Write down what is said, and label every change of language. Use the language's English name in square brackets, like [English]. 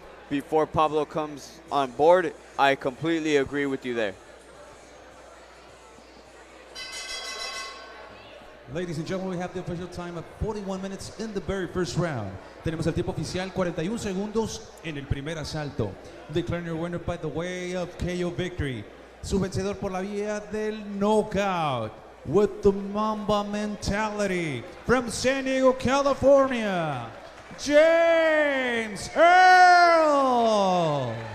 [English] Before Pablo comes on board, I completely agree with you there. Ladies and gentlemen, we have the official time of 41 minutes in the very first round. [Spanish] Tenemos el tiempo oficial 41 segundos en el primer asalto. [English] Declaring your winner by the way of KO victory. [Spanish] Su vencedor por la vía del knockout. [English] With the Mamba mentality. From San Diego, California, James Earl.